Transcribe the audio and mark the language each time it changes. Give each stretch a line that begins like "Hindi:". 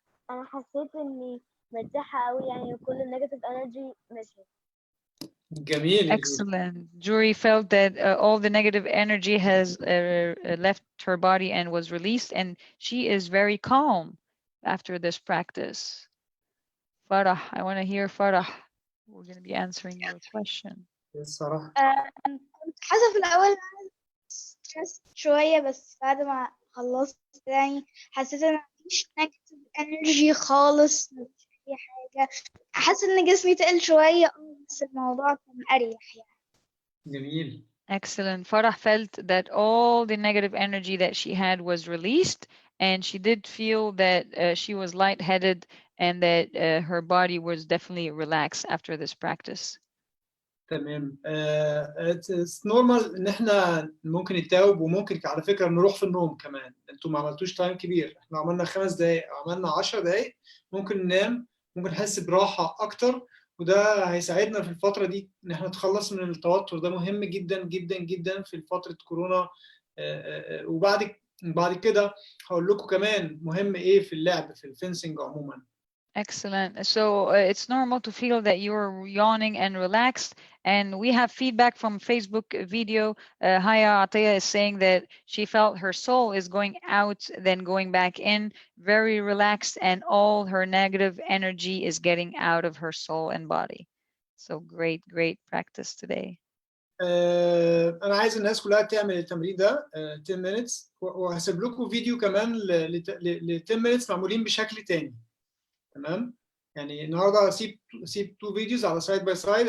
Arabic: أنا حسيت إني مرتاحة أوي، يعني كل
English: النيجاتيف انرجي
Arabic: مشيت. جميل.
English: Excellent. Jury felt that all the negative energy has left her body and was released, and she is very calm after this practice. Farah, I want to hear Farah. We're going to be answering your question.
Arabic: الصراحة كنت حاسة في الأول ستريس شوية، بس بعد ما خلصت يعني حسيت إن مفيش
English: negative energy
Arabic: خالص، مفيش أي حاجة. حاسة إن جسمي تقل شوية، بس الموضوع كان أريح يعني. جميل. Excellent. Farah felt that all the negative energy that she had was released, and she did feel that she was lightheaded and that her body was definitely relaxed after this practice. تمام.
English: it's normal
Arabic: ان احنا ممكن نتاوب، وممكن على فكره نروح في النوم كمان. انتوا ما عملتوش تايم كبير، احنا عملنا 5 دقائق، عملنا 10 دقائق، ممكن ننام، ممكن نحس براحه اكتر، وده هيساعدنا في الفتره دي ان احنا نتخلص من التوتر. ده مهم جدا جدا جدا في فتره كورونا. وبعد كده هقول لكم كمان مهم ايه في اللعب في الفينسينج عموما.
English: Excellent. So it's normal to feel that you're yawning and relaxed. And we have feedback from Facebook video. Haya Ataya is saying that she felt her soul is going out, then going back in, very relaxed, and all her negative energy is getting out of her soul and body. So great, great practice today.
Arabic: أنا عايز الناس كلها تعمل التمرين ده
English: 10 minutes،
Arabic: وهسيب لكم فيديو كمان ل 10 minutes معمولين بشكل تاني. تمام؟ يعني النهارده هسيب 2 فيديوز على سايد باي سايد.